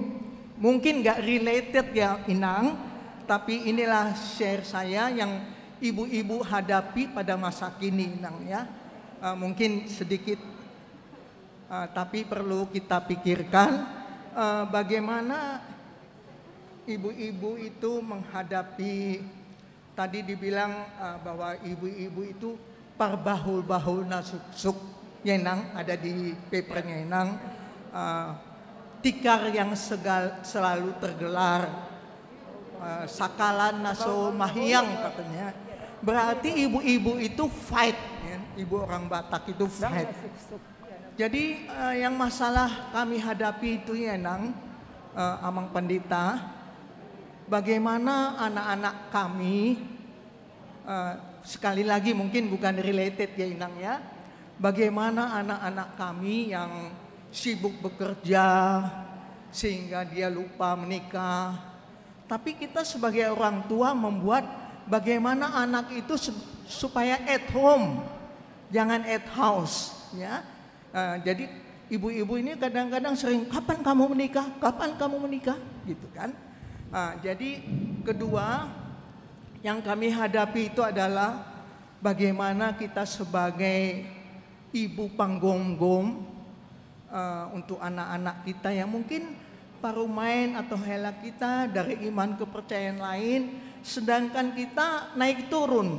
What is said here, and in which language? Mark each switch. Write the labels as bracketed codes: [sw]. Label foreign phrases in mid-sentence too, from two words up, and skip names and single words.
[id] Mungkin gak related ya Inang, tapi inilah share saya yang ibu-ibu hadapi pada masa kini Inang ya. Mungkin sedikit tapi perlu kita pikirkan bagaimana ibu-ibu itu menghadapi, tadi dibilang bahwa ibu-ibu itu [bbc] parbahul-bahul nasuk-suk [id] ya Nang, ada di papernya Nang, tikar yang selalu tergelar, [bbc] sakalan naso mahiang [id] katanya. Berarti ibu-ibu itu fight ya? Ibu orang Batak itu fight. Jadi yang masalah kami hadapi itu ya Nang, Amang Pendeta, bagaimana anak-anak kami, sekali lagi mungkin bukan related ya Inang ya, bagaimana anak-anak kami yang sibuk bekerja sehingga dia lupa menikah. Tapi kita sebagai orang tua membuat bagaimana anak itu supaya [en] at home, [id] jangan [en] at house [id] ya. Jadi ibu-ibu ini kadang-kadang sering, kapan kamu menikah? Kapan kamu menikah? Gitu kan. Jadi kedua yang kami hadapi itu adalah bagaimana kita sebagai ibu panggonggong untuk anak-anak kita yang mungkin parumain atau hela kita dari iman kepercayaan lain, sedangkan kita naik turun.